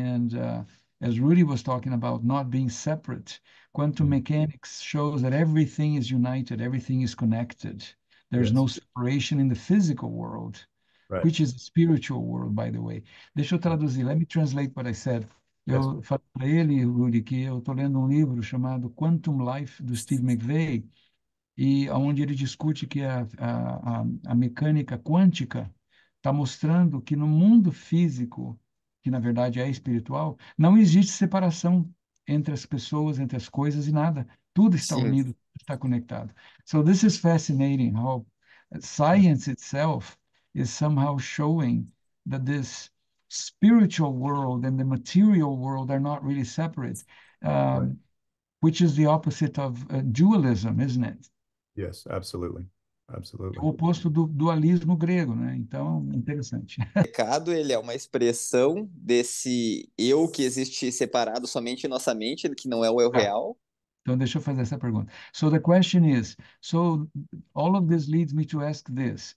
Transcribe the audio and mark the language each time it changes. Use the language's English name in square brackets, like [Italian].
[English] And as Rudy was talking about not being separate, quantum mechanics shows that everything is united, everything is connected. There's no separation in the physical world, Right. which is the spiritual world, by the way. [Portuguese] Deixa eu traduzir. [English] Let me translate what I said. [Portuguese] Eu falei para ele, Rudy, que eu estou lendo um livro chamado Quantum Life, do Steve McVey, e onde ele discute que a mecânica quântica está mostrando que no mundo físico, que na verdade é espiritual, não existe separação entre as pessoas, entre as coisas e nada. Tudo está Sim, unido, tudo está conectado. [English] So this is fascinating how science itself is somehow showing that this spiritual world and the material world are not really separate, which is the opposite of dualism, isn't it? Yes, absolutely. Absolutely. [Portuguese] o oposto do dualismo grego, né? Então, interessante. O pecado, ele é uma expressão desse eu que existe separado somente em nossa mente, que não é o eu Tá. real. Então, deixa eu fazer essa pergunta. [English] So the question is, so all of this leads me to ask this.